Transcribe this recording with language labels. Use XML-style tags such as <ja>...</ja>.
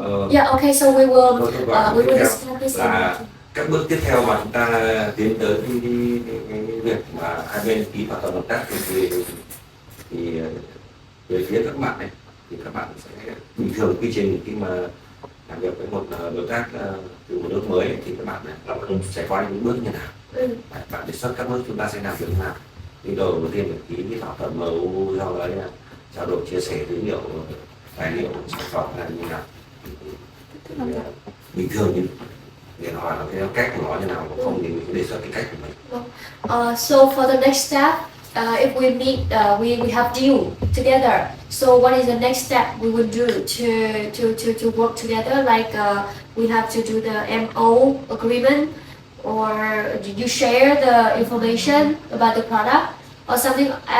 <en>Yeah, okay, so we will discuss this.</en> <vi>Các bước tiếp theo mà chúng ta tiến tới cái việc mà hai bên ký thỏa thuận hợp tác thì về phía các bạn này thì các bạn sẽ bình thường quy trình khi mà làm việc với một đối tác từ một nước mới thì các bạn này sẽ qua những bước như nào. Bạn đề xuất các bước chúng ta sẽ làm việc như nào. Thì đầu tiên là ký cái thỏa thuận MOU, sau đó là trao đổi chia sẻ dữ liệu, tài liệu sản phẩm là như nào. Bình thường như để hỏi là cái cách của nó như nào, không thì mình đề xuất cái cách của mình.</vi> <en>So for the next step, if we meet, we have deal together. So what is the next step we will do to work together? Like we have to do the MO agreement, or do you share the information about the product or something?</en>